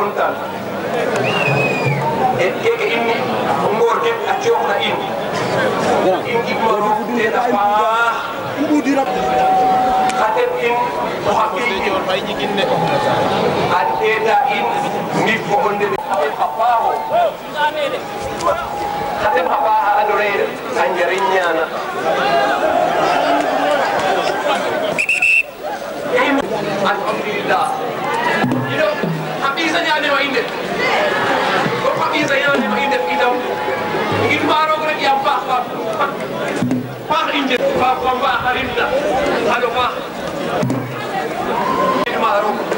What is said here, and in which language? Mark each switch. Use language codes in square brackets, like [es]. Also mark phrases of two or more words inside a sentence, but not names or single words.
[srr] ñaanal e keke inni ngor ke a cooxna in ngidmanu tena paax xa teɓ in oxa ɓiy in a ɗeeta in ngid fo o ndeɓ xa teɓ xa paaxo xa teɓ xa paax a andoona yee a njariñ ñaana alhamdulillah ino xa ɓiisa ñaanema in de fop xa ɓiisa ñaanema in def itam ngidma roog rek yaam paax paax i njeg fa mbaaxarinna xano paax ngidma roog